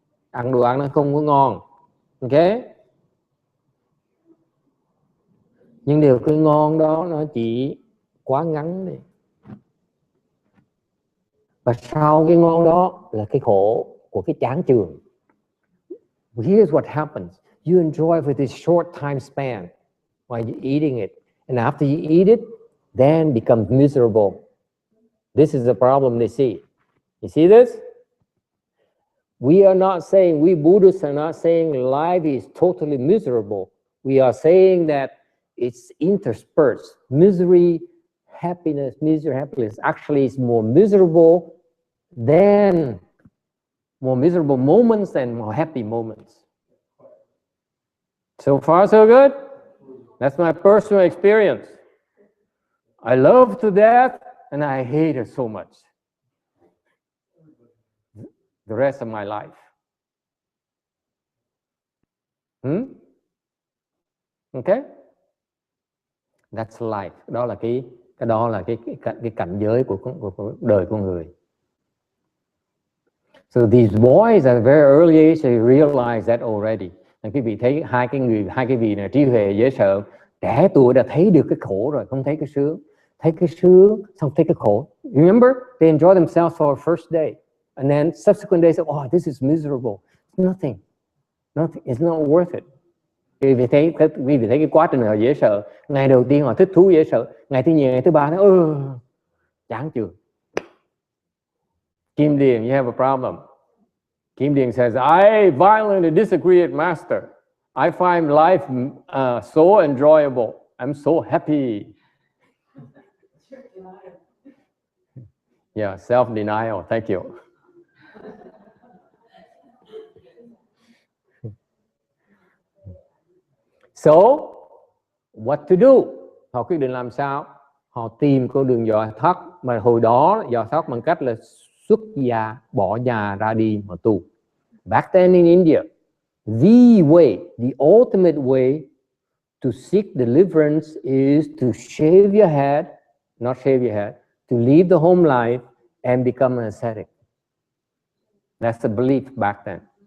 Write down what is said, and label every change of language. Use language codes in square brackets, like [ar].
[vi] Ăn đồ ăn nó không có ngon. Ok? Nhưng điều cái ngon đó nó chỉ quá ngắn đi. Và sau cái ngon đó là cái khổ của cái chán chường. [en] Here's what happens. You enjoy for this short time span while you're eating it. And after you eat it, then becomes miserable. This is the problem they see. You see this? We are not saying, we Buddhists are not saying life is totally miserable. We are saying that it's interspersed. Misery, happiness, misery, happiness actually is more miserable moments and more happy moments. So far, so good? That's my personal experience. I love to death and I hate it so much. The rest of my life. Okay? That's life. [vi] Đó là cái cảnh giới của đời con người. [en] So these boys at a very early age they realize that already. [vi] Quý vị thấy hai cái vị này trí huệ dễ sợ, trẻ tuổi đã thấy được cái khổ rồi, không thấy cái sướng. Thấy cái sướng, xong thấy cái khổ. [en] Remember, they enjoy themselves for a first day. And then subsequent days, oh, this is miserable. Nothing. It's not worth it. [vi] Quý vị thấy cái quá trình họ dễ sợ. Ngày đầu tiên họ thích thú dễ sợ. Ngày thứ nhì, ngày thứ ba, nó chán chường. [en] Kim Điền, you have a problem. Kim Điền says, I violently disagree with Master. I find life so enjoyable. I'm so happy. Yeah, self-denial. Thank you. So, what to do? [vi] Họ quyết định làm sao? Họ tìm con đường giải thoát, mà hồi đó giải thoát bằng cách là xuất gia, bỏ nhà ra đi mà tu. [en] Back then in India, the way, the ultimate way to seek deliverance is to shave your head, not shave your head, to leave the home life and become an ascetic. That's the belief back then.